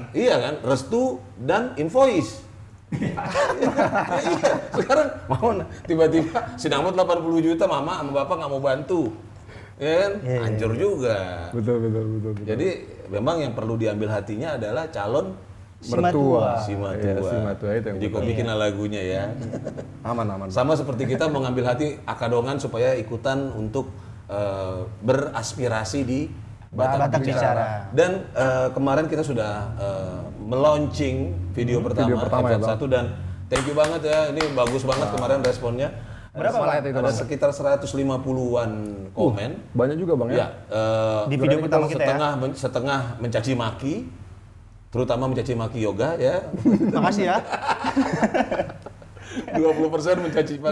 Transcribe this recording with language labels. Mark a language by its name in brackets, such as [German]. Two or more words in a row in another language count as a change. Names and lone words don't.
[Indonesian] iya kan, restu dan invoice. Iya, sekarang mau tiba-tiba sidang mut 80 juta, mama sama bapak nggak mau bantu. Ya kan? Iya. Hancur juga. Betul. Jadi memang yang perlu diambil hatinya adalah calon Mertua. si matua. Iya, si matua itu yang Jadi kau bikin lagunya ya. Aman. Sama seperti kita mengambil hati Akadongan supaya ikutan untuk beraspirasi di Batak Bicara. Dan kemarin kita sudah melaunching video pertama ya, episode 1 dan [English] thank you [Indonesian] banget ya. Ini bagus banget kemarin responnya. Berapa Slide itu, Ada Bang? sekitar 150-an komen. Banyak juga bang ya. Ya, Di video pertama kita ya. setengah mencaci maki, terutama mencaci maki yoga ya. Makasih ya. 20% mencaci maki.